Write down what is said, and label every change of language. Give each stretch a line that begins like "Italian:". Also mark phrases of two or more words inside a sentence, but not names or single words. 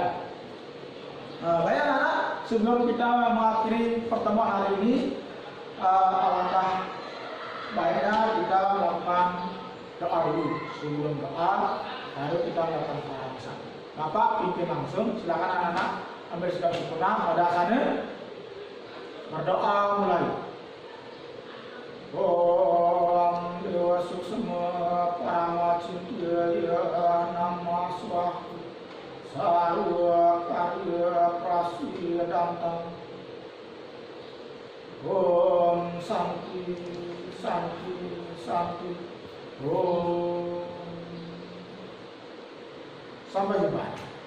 Indonesian: Baik anak, sebelum kita mengakhiri pertemuan hari ini, alangkah baiknya kita melakukan doa dulu. Sebelum doa, baru kita melakukan pembahasan. Bapak pimpin langsung, silakan anak-anak ambil sikap sempurna pada sana. Berdoa mulai.
Sanskrit: Om Dewa Suksema Parama Cintaya Nama Swahu Sarwa Karya Prasya Dantang. Om Santi Santi Santi. Om.
Indonesian: Sampai jumpa.